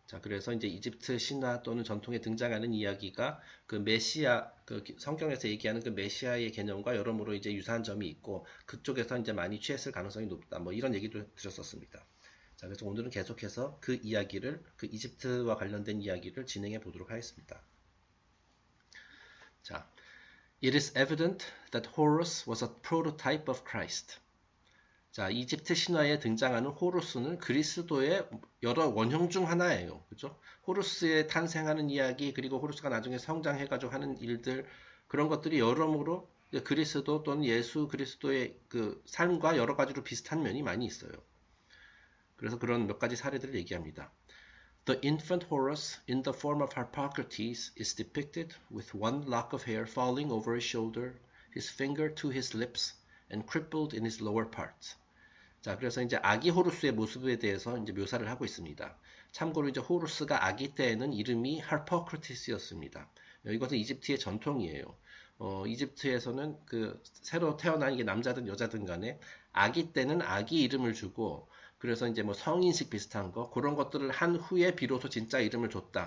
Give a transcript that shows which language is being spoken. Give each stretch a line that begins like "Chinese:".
Korean: 자, 그래서 이제 이집트 신화 또는 전통에 등장하는 이야기가 그 메시아, 그 성경에서 얘기하는 그 메시아의 개념과 여러모로 이제 유사한 점이 있고 그쪽에서 이제 많이 취했을 가능성이 높다. 뭐 이런 얘기도 드렸었습니다. 자, 그래서 오늘은 계속해서 그 이야기를, 그 이집트와 관련된 이야기를 진행해 보도록 하겠습니다.
English: 자, It is evident that Horus was a prototype of Christ.
Korean: 자, 이집트 신화에 등장하는 호루스는 그리스도의 여러 원형 중 하나예요. 그죠? 호루스의 탄생하는 이야기, 그리고 호루스가 나중에 성장해가지고 하는 일들, 그런 것들이 여러모로 그리스도 또는 예수 그리스도의 그 삶과 여러 가지로 비슷한 면이 많이 있어요. 그래서 그런 몇 가지 사례들을 얘기합니다.
English: The infant Horus in the form of Harpocrates is depicted with one lock of hair falling over his shoulder, his finger to his lips, and crippled in his lower parts.
Korean: 자, 그래서 이제 아기 호루스의 모습에 대해서 이제 묘사를 하고 있습니다. 참고로 이제 호루스가 아기 때에는 이름이 할퍼크리티스였습니다. 이것은 이집트의 전통이에요. 이집트에서는 그 새로 태어난 이게 남자든 여자든 간에 아기 때는 아기 이름을 주고 그래서 이제 뭐 성인식 비슷한 거 그런 것들을 한 후에 비로소 진짜 이름을 줬다.